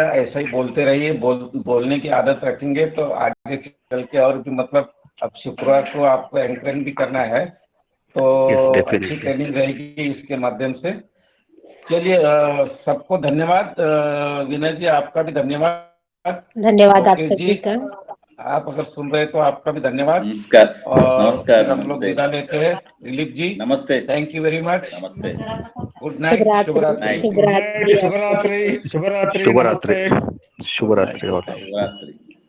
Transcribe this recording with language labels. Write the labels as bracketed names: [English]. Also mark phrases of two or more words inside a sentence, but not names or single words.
[Hindi] ऐसा ही बोलते रहिए, बोलने की आदत रखेंगे तो आगे चल के और भी मतलब अब शुक्रवार को आपको एंकरिंग भी करना है तो अच्छी ट्रेनिंग रहेगी इसके माध्यम से। चलिए, सबको धन्यवाद। विनय जी, आपका भी धन्यवाद। धन्यवाद आप सभी का। आप अगर सुन रहे तो आपका भी धन्यवाद। नमस्कार। और नमस्कार। हम लोग विदा लेते हैं। दिलीप जी, नमस्ते। [English] thank you very much. [Hindi] नमस्ते। [English] good night. शुभरात्रि। [Hindi] शुभरात्रि। शुभरात्रि। शुभरात्रि। शुभरात्रि। शुभरात्रि और शुभरात्रि।